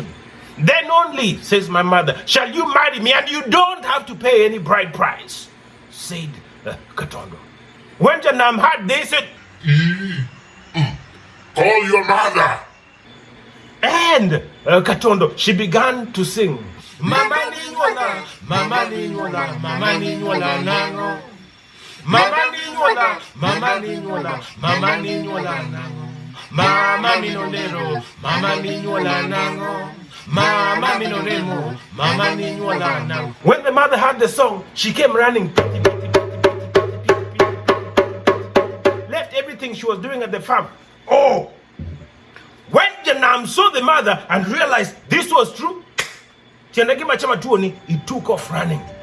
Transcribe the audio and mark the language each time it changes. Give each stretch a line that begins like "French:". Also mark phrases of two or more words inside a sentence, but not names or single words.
English: Then only, says my mother, shall you marry me, and you don't have to pay any bride price, said Katondo. When Janam heard this, said, Call your mother. and Katondo, she began to sing.
Luyia: Mama ninyona, mama ninyona, mama ninyona nango. Mama ninyona, mama ninyona, mama ninyona nango. Mama minonero, mama ninyona nango. Mama minoremo, mama ninyona nango.
English: When the mother heard the song, she came running. Left everything she was doing at the farm. Oh! When Janam saw the mother and realized this was true, he took off running.